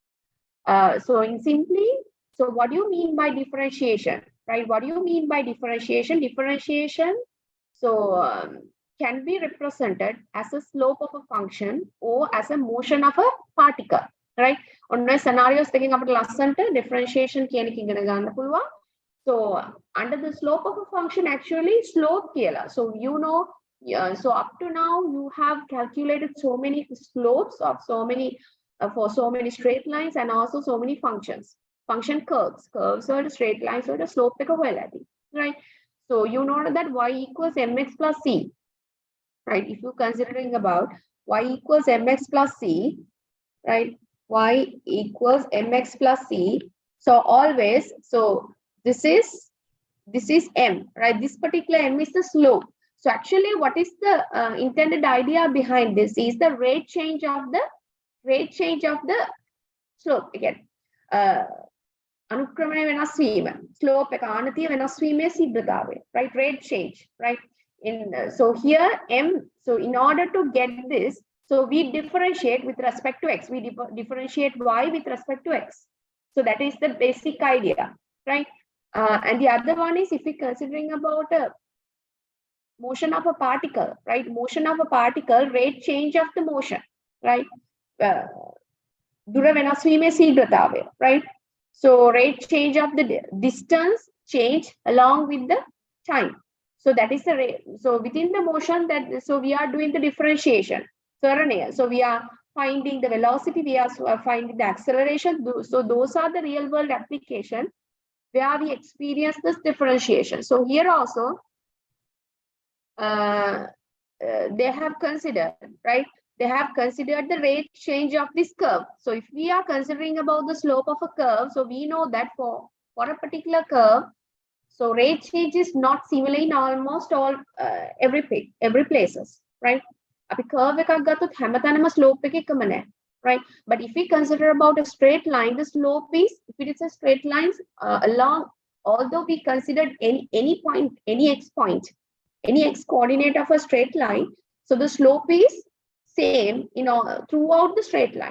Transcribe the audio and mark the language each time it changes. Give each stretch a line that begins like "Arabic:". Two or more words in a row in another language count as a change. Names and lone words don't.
English: So in simply, so what do you mean by differentiation, right? What do you mean by differentiation? Differentiation, so can be represented as a slope of a function or as a motion of a particle, right? On the scenarios taking up last center differentiation
Sinhala: කියන එක ඉගෙන ගන්න පුළුවන්.
English: So under the slope of a function, actually slope කියලා. So you know, so up to now you have calculated so many slopes of so many for so many straight lines and also so many functions, function curves or the straight lines or the slope
Sinhala: එක හොයලා ඇති,
English: right? So you know that y equals mx plus c, right? If you're considering about y equals mx plus c, right? Y equals mx plus c. So always, so this is m, right? This particular m is the slope. So actually, what is the intended idea behind this is the rate change of the slope again.
Sinhala: අනුක්‍රමණය වෙනස් වීම, slope එක ආනතිය වෙනස් වීමේ සිද්ධතාවය,
English: right? Rate change, right? So here m, so in order to get this, So we differentiate with respect to x. We differentiate y with respect to x. So that is the basic idea, right? And the other one is if we're considering about a motion of a particle, right? Motion of a particle, rate change of the motion, right?
Sinhala: දුර වෙනස් වීමේ ශීඝ්‍රතාවය,
English: right? So rate change of the distance change along with the time. So that is the rate. So within the motion that, so we are doing the differentiation. So we are finding the velocity, we are finding the acceleration. So those are the real world application where we experience this differentiation. So here also, they have considered, right? They have considered the rate change of this curve. So if we are considering about the slope of a curve, so we know that for a particular curve, so rate change is not similar in almost all every places, right?
Sinhala: අපි curve එකක් ගත්තොත් හැමතැනම slope එක එකම නෑ,
English: right? But if we consider about a straight line, the slope is, if it is a straight line along, although we considered any point, any x point, any x coordinate of a straight line, so the slope is same throughout the straight line.